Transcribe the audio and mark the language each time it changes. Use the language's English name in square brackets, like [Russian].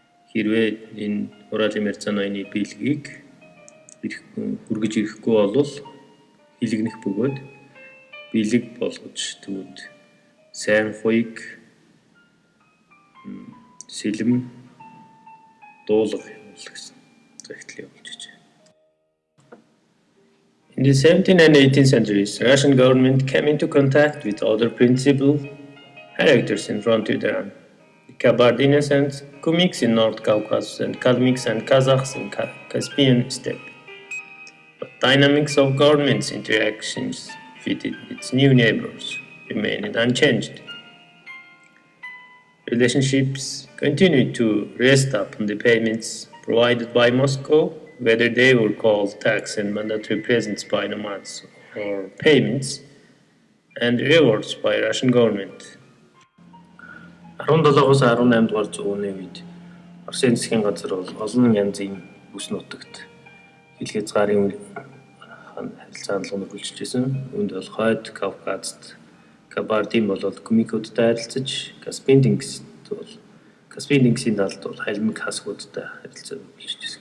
[Mongolian] Хэрвээ энэ Уралын Мирза ноёны бэлгийг хүргэж ирэхгүй бол хилэгнэх бөгөөд бэлэг болгож төвд сайн хуйг сэлэм дуулах гэсэн захидал явуулж байна. [English] In the 17th and 18th centuries, Russian government came into contact with other principal characters in frontier the Kabardinians and Kumiks in North Caucasus, and Kalmyks and Kazakhs in Caspian steppe. But dynamics of government's interactions with its new neighbors remained unchanged. Relationships continued to rest upon the payments provided by Moscow, whether they were called tax and mandatory presents by nomads or payments and rewards by Russian government. [Mongolian] 17-оос 18 дугаар зууны үед Оросын засгийн газар бол олон янзын бүс нутагт хил хязгаарын харилцаа хандлага үргэлжилж байсан. Үүнд бол Хойд Кавказд Кабардин болоод Кумикуудтай харилцаж, Каспийн тэнгисийн талд бол Халимаг хасгуудтай харилцаа үргэлжилж байсан.